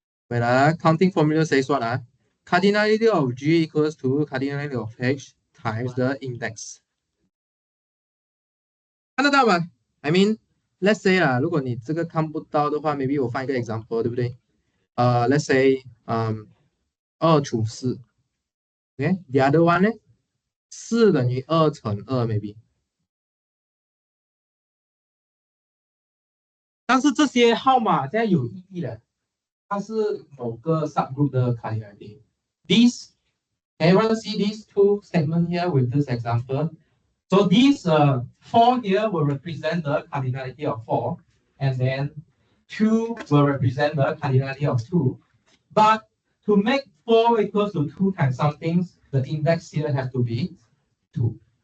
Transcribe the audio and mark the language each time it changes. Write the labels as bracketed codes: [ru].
[en] Wait counting formula says what cardinality of G equals to cardinality of H times the index。 [zh] 看得到吗 ？ [en] I mean, let's say [zh] 如果你这个看不到的话 ，maybe 我放一个 example， 对不对？let's say 2除4 ，OK， [en] the other one [zh] 呢？4等于2乘2 maybe。但是这些号码现在有意义的，它是某个 subgroup 的 cardinality。 [en] These, everyone see these two statements here with this example. So these 4 here will represent the cardinality of 4, and then 2 will represent the cardinality of 2. But to make 4 equals to 2 times something, the index here has to be 2.